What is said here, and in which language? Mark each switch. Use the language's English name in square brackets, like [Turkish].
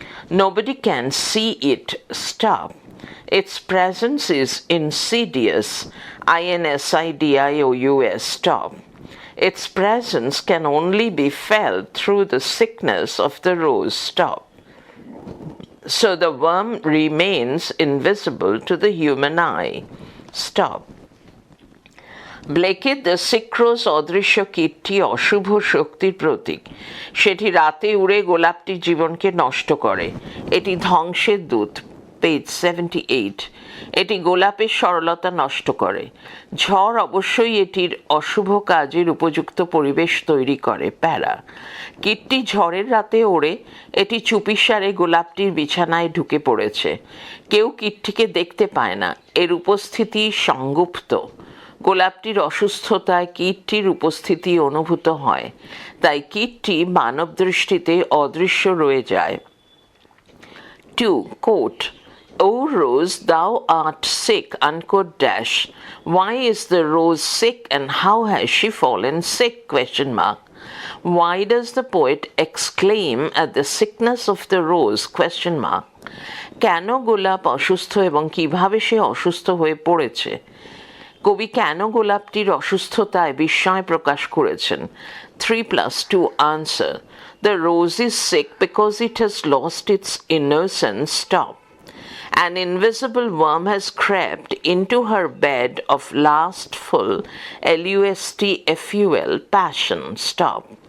[English] Nobody can see it. Stop. Its presence is insidious. INSIDIOUS. Stop. Its presence can only be felt through the sickness of the rose. Stop. So the worm remains invisible to the human eye. Stop. [Bangla] ব্লেকের the sick রোজ অদৃশ্য কীটটি অশুভ শক্তির প্রতীক। সেটি রাতে উড়ে গোলাপটির জীবনকে নষ্ট করে। এটি ধ্বংসের দূত। পেজ 78। এটি গোলাপের সরলতা নষ্ট করে। ঝড় অবশ্যই এটির অশুভ কাজের উপযুক্ত পরিবেশ তৈরি করে। প্যারা। কীটটি ঝড়ের রাতে ওড়ে। এটি চুপিসারে গোলাপটির বিছানায় ঢুকে পড়েছে। কেউ কীটটিকে দেখতে পায় না। এর উপস্থিতি সংগুপ্ত। গোলাপটির অসুস্থতায় কীটটির উপস্থিতি অনুভূত হয়, তাই কীটটি মানব দৃষ্টিতে অদৃশ্য রয়ে যায়। [English] 2. Quote, O rose, thou art sick, unquote dash. Why is the rose sick and how has she fallen sick? Question mark. Why does the poet exclaim at the sickness of the rose? Question mark. [Bangla] কেন গোলাপ অসুস্থ এবং কিভাবে সে অসুস্থ হয়ে পড়েছে? কবি কেন গোলাপটির অসুস্থতায় বিস্ময় প্রকাশ করেছেন? [English] 3+2 answer. The rose is sick because it has lost its innocence. Stop. An invisible worm has crept into her bed of lustful, LUSTFUL, passion. Stop.